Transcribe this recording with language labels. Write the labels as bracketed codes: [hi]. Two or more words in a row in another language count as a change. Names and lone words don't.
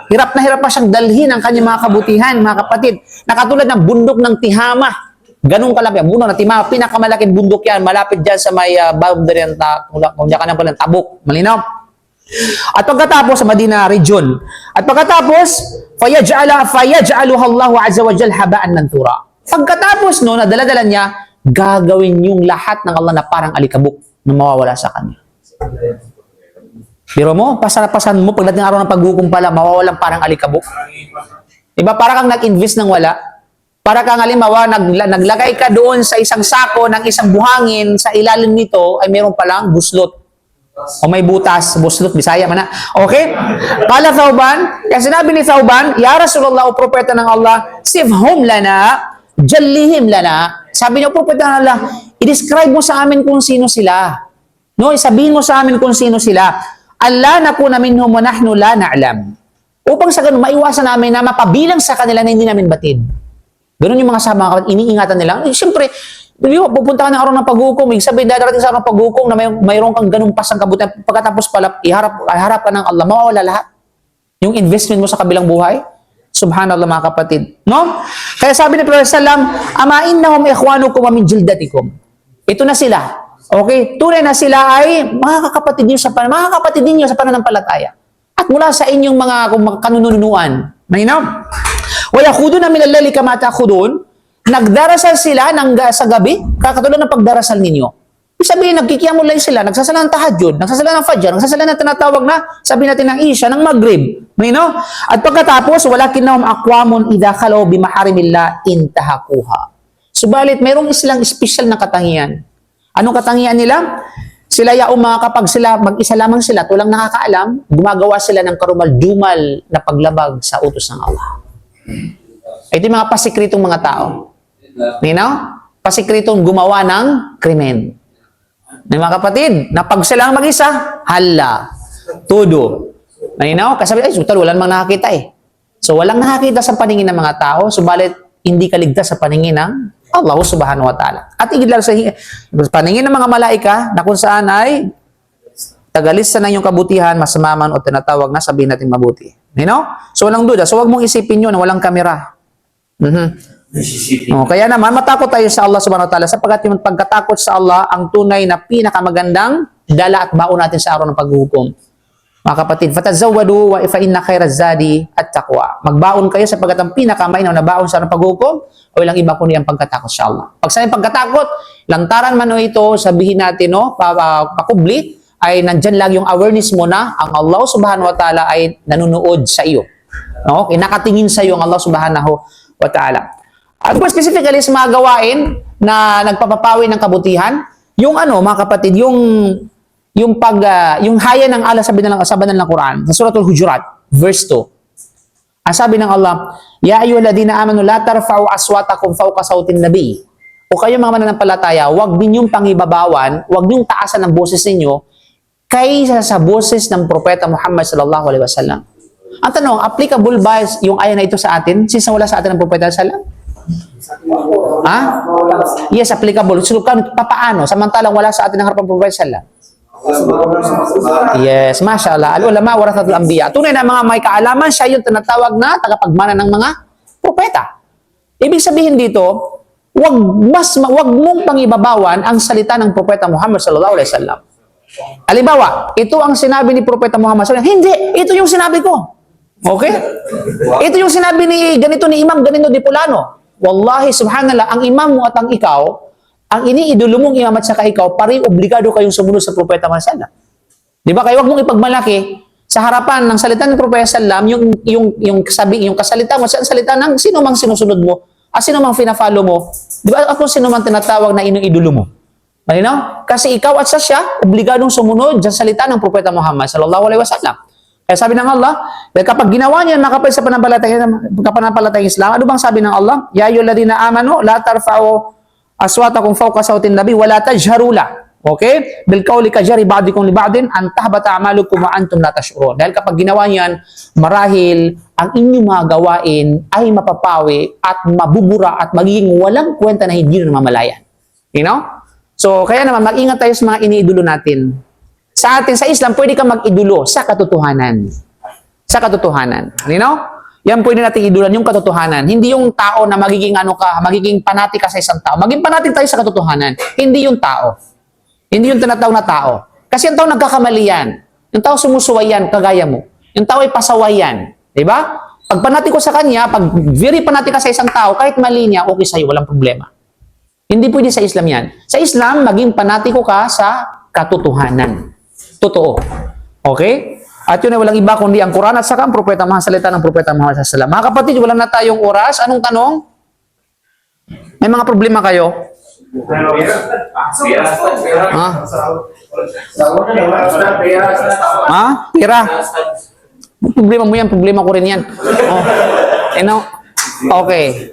[tl] Hirap na hirap pa siyang dalhin ang kanyang mga kabutihan, mga kapatid. Nakatulad ng bundok ng Tihama. Ganun kalaki. Bundok ng Tihama, pinakamalaking bundok yan. Malapit dyan sa may boundary ng kung diyan ka na pala ng Tabuk. Malinaw? At pagkatapos sa Madina region. At pagkatapos, [ar] فيجعلها الله عز وجل هباء منثورا. [tl] Pagkatapos no, na dala-dala niya, gagawin yung lahat ng Allah na parang alikabok na mawawala sa kanya. Pero mo, pasarapasan mo, pagdating araw ng paghukom pala, mawawalan parang alikabok. Diba, para kang nag-invest ng wala. Para kang halimbawa, naglagay ka doon sa isang sako ng isang buhangin, sa ilalim nito ay meron palang buslot. O may butas, buslot, Bisaya man na. Okay? [ar] قال ثوبان, [tl] kaya sinabi ni Thawban, [ar] يا رسول الله, [tl] o propeta ng Allah, [ar] صفهم لنا جلهم لنا. [tl] Sabi niyo, propeta ng Allah, i-describe mo sa amin kung sino sila. No, isabihin mo sa amin kung sino sila. [ar] ألا نكون منهم ونحن لا نعلم. [tl] Upang sa ganun, maiwasan namin na mapabilang sa kanila na hindi namin batid. Ganun yung mga sama, iniingatan nila. Siyempre, pupunta ka ng araw ng paghukom, sabihin darating sa araw ng paghukom na mayroon kang ganung pasang kabutihan. Pagkatapos pala, iharap ka ng Allah, mawawala lahat. Yung investment mo sa kabilang buhay, subhanallah mga kapatid. No? Kaya sabi ni Prophet sallam, [ar] أما إنهم إخوانكم ومن جلدتكم. [tl] Ito na sila. Okay? Tunay na sila ay mga kapatid ninyo sa pananampalataya. At mula sa inyong mga kanununuan. Malinaw? [ar] ويأخذون من الليل كما تأخذون. [tl] Nagdarasal sila sa gabi, kakatulad ng pagdarasal ninyo. Ibig sabihin, nagkikiyamul layl sila, nagsasala ng tahajjud, nagsasala ng fajr, nagsasala ng tinatawag na, sabi natin ng isya, ng maghrib. No? At pagkatapos, [ar] ولكنهم أقوام إذا خلوا بمحارم الله انتهكوها. [tl] Subalit, mayroong silang special na katangian. Anong katangian nila? Sila kapag sila, mag-isa lamang sila, tulang nakakaalam, gumagawa sila ng karumal-dumal na paglabag sa utos ng Allah. Ito yung mga pasikritong mga tao. Pasikritong gumawa ng krimen. Mga kapatid, na pag silang mag-isa, hala, todo. Kasi ay, sutal, walang mga nakakita eh. So, walang nakakita sa paningin ng mga tao, subalit, hindi ka ligtas sa paningin ng Allah [ar] سبحانه وتعالى. [tl] At igid lang sa paningin ng mga malaika, na kung saan ay tagalista na yung kabutihan, masama man o tinatawag na sabihin natin mabuti. So, walang duda. So, wag mong isipin yun na walang kamera. Kaya naman, matakot tayo sa Allah [ar] سبحانه وتعالى [tl] sapagkat yung pagkatakot sa Allah ang tunay na pinakamagandang dala at baon natin sa araw ng paghuhukom. Mga kapatid, [ar] فتزودوا و فإن خير الزاد التقوى. [tl] Magbaon kayo sapagkat ang pinakamainaw na baon sa araw ng paghuhukom o ilang iba kundi ang pagkatakot sa Allah. Pag sa pagkatakot, lantaran man o ito, sabihin natin, pakubli, ay nandyan lang yung awareness mo na ang Allah [ar] سبحانه وتعالى [tl] ay nanunood sa iyo. Nakatingin sa iyo ang Allah [ar] سبحانه وتعالى. [tl] At [en] more specifically [tl] sa mga gawain na nagpapapawi ng kabutihan, yung mga kapatid, yung haya ng Allah sa banal ng Quran, sa Suratul Hujurat, verse 2. Ang sabi ng Allah, [ar] يا أيها الذين آمنوا لا ترفعوا أصواتكم فوق صوت النبي. [tl] O kayo mga mananampalataya, huwag ninyong pangibabawan, huwag ninyong taasan ang boses ninyo kaysa sa boses ng propeta Muhammad [ar] صلى الله عليه وسلم. [tl] Ang tanong, applicable ba yung aya na ito sa atin? Since wala sa atin ang propeta [ar] صلى الله عليه وسلم? [tl] Ha? Yes, applicable. So, paano? Samantalang wala sa atin ang harapan ng propeta [ar] صلى الله عليه وسلم. [tl] Yes, mashallah. [ar] العلماء ورثة الأنبياء. [tl] Tunay na mga may kaalaman, siya yung tinatawag na tagapagmana ng mga propeta. Ibig sabihin dito, wag mong pangibabawan ang salita ng propeta Muhammad [ar] صلى الله عليه وسلم. [tl] Halimbawa, ito ang sinabi ni propeta Muhammad [ar] صلى الله عليه وسلم. [tl] Hindi, ito yung sinabi ko. Okay? Ito yung sinabi ni ganito ni Imam ganito di Pulano. [ar] والله سبحان الله, [tl] ang imam mo at ang ikaw, ang iniidolo mong imam at saka ikaw, pare obligado kayong sumunod sa propeta Muhammad [ar] صلى الله عليه وسلم. [tl] Di ba? Kaya wag mong ipagmalaki sa harapan ng salita ng propeta [ar] صلى الله عليه وسلم [tl] yung kasalita mo sa salita ng sino mang sinusunod mo, sino mang fina-follow mo. Di ba? Ako sino mang tinatawag na iniidolo mo. Malinaw? Kasi ikaw at siya, obligadong sumunod sa salita ng propeta Muhammad [ar] صلى الله عليه وسلم. [tl] Kaya sabi ng Allah, kapag ginawa niya nakapal sa pananampalatayang Islam, ano bang sabi ng Allah? [ar] يا أيها الذين آمنوا لا ترفعوا أصواتكم فوق صوت النبي ولا تجهروا له. [tl] Okay? [ar] بالقول كجهر بعضكم لبعض أن تحبط أعمالكم وأنتم لا تشعرون. [tl] Dahil kapag ginawa niyan, marahil ang inyong mga gawain ay mapapawi at mabubura at magiging walang kwenta na hindi na namamalayan. [en] You know? [tl] So, kaya naman, mag-ingat tayo sa mga iniidolo natin. Sa atin, sa Islam, pwede kang mag-idolo sa katotohanan. Sa katotohanan. [en] You know? [tl] Yan pwede natin idulan, yung katotohanan. Hindi yung tao na magiging magiging panatik ka sa isang tao. Maging panatik tayo sa katotohanan. Hindi yung tao. Hindi yung tinatawag na tao. Kasi yung tao nagkakamali yan. Yung tao sumusuway yan, kagaya mo. Yung tao ay pasaway yan. Diba? Pag panatik ko sa kanya, pag very panatik ka sa isang tao, kahit mali niya, okay sa'yo, walang problema. Hindi pwede sa Islam yan. Sa Islam, maging panatiko ka sa katotohanan. Totoo. Okay? At yun ay walang iba kundi ang Quran at saka ang propeta, mga salita ng propeta Muhammad [ar] صلى الله عليه وسلم. [tl] Mga kapatid, wala na tayong oras. Anong tanong? May mga problema kayo? Ha? Ha? Pira? Problema mo yan, problema ko rin yan. Oh. Okay.